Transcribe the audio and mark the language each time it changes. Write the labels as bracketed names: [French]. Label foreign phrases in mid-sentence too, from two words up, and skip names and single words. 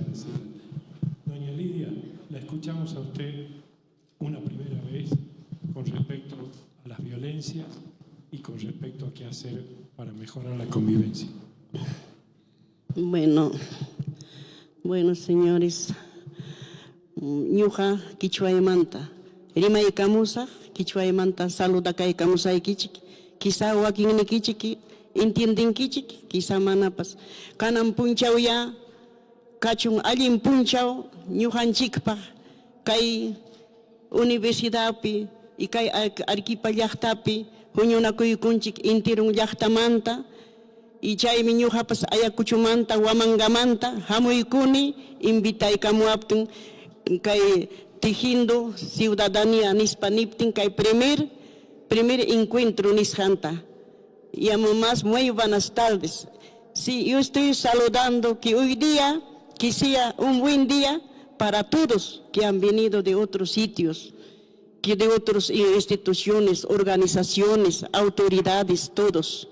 [Spanish] Doña Lidia, la escuchamos a usted una primera vez con respecto a las violencias y con respecto a qué hacer para mejorar la convivencia. Bueno, señores, [Quechua] ñuqa Quichuaymanta, rimaykamusa, Quichuaymanta saludakaykamusaykichik, quizá wakinnikichik entiendenkichik, quizá manapas. Kanan punchawya, kachun allin punchaw, ñuqanchikpaq, kay universidadpi y kay Arequipa llaqtapi, huñunakuykunchik intirun llaqtamanta, y chaymi ñuqapas Ayacuchumanta, Huamangamanta, hamuykuni, invitaykamuaptin, kay [Spanish] tejiendo ciudadanía [Quechua] nispa niptin, kay [Spanish] primer encuentro [Quechua] nisjanta. [Spanish] Llamo más, muy buenas tardes. Sí, yo estoy saludando que hoy día, que sea un buen día para todos que han venido de otros sitios, que de otras instituciones, organizaciones, autoridades, todos.